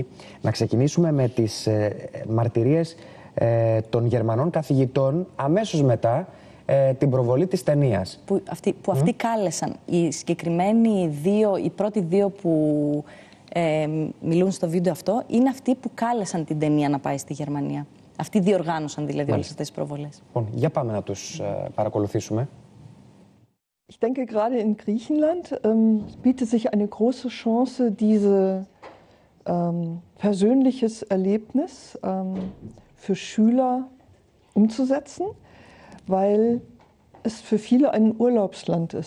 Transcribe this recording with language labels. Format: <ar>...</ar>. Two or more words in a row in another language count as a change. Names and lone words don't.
<el>Να ξεκινήσουμε με τις μαρτυρίες των Γερμανών καθηγητών αμέσως μετά την προβολή της ταινίας. Που αυτοί κάλεσαν. Οι συγκεκριμένοι οι πρώτοι 2 που μιλούν στο βίντεο αυτό, είναι αυτοί που κάλεσαν την ταινία να πάει στη Γερμανία. Αυτοί διοργάνωσαν δηλαδή όλες αυτές τις προβολές. Για πάμε να τους παρακολουθήσουμε.</el> <de>Ich denke, gerade in Griechenland bietet sich eine große Chance, dieses persönliches Erlebnis für Schüler umzusetzen, weil es für viele ein Urlaubsland ist.</de>